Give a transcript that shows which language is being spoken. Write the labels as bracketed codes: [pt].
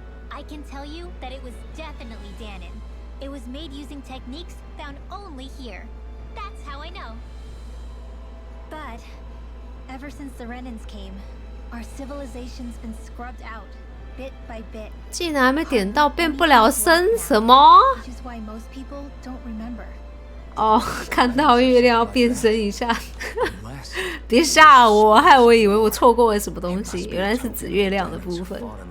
[en] I can tell you that it was definitely Danon. It was made using techniques found only here. That's how I know. But ever since the Renans came, our civilization's been scrubbed out, bit by bit. [zh] 竟然还没点到，变不了身什么？ [en] Which is why most people don't remember. [zh] 哦，看到月亮要变身一下，别吓我，害我以为我错过了什么东西，原来是指月亮的部分。